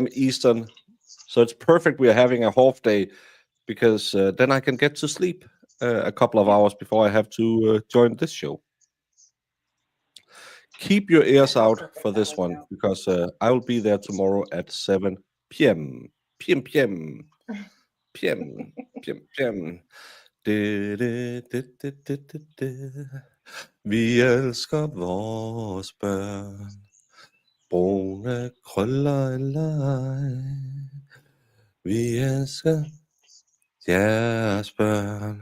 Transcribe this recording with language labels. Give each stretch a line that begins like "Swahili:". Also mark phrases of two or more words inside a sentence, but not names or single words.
English: Eastern. So it's perfect. We're having a half day because then I can get to sleep a couple of hours before I have to join this show. Keep your ears out for this one because I will be there tomorrow at 7 p.m. PM.
Danish: Vi elsker vores børn, brune krøller eller ej. Vi elsker jeres børn.